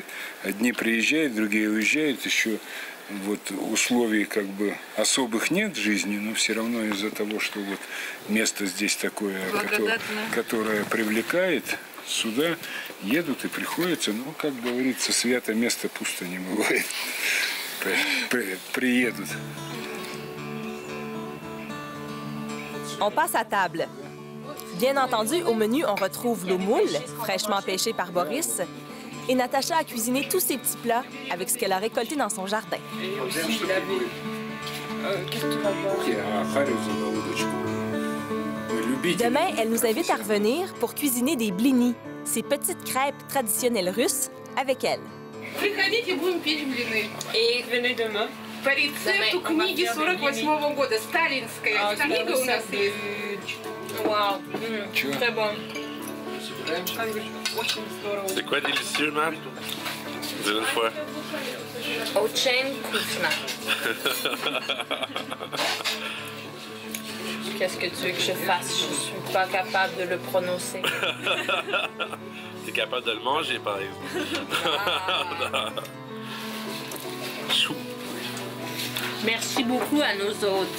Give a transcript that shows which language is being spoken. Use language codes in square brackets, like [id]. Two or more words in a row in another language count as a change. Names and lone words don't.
[ru] Одни приезжают, другие уезжают, еще вот условий как бы особых нет в жизни, но все равно из-за того, что вот место здесь такое, которое привлекает, сюда едут и приходится, ну, как говорится, свято место пусто не бывает. Приедут. [fr] On passe à table. Bien entendu, au menu, on retrouve l'eau moule, fraîchement pêchée par Boris, et Natacha a cuisiné tous ses petits plats avec ce qu'elle a récolté dans son jardin. Demain, elle nous invite à revenir pour cuisiner des blinis, ces petites crêpes traditionnelles russes, avec elle. [ru] Приходите, будем печь блины. [fr] И venez demain. [ru] По рецепту книги 48-го года, сталинская книга у нас есть. [fr] Вау, très bon. C'est quoi délicieux, Matt? Dis-le une fois. [ru] Очень вкусно. [fr] Qu'est-ce que tu veux que je fasse? Je suis pas capable de le prononcer. T'es capable de le manger, par exemple. Chou. Merci beaucoup à nos hôtes.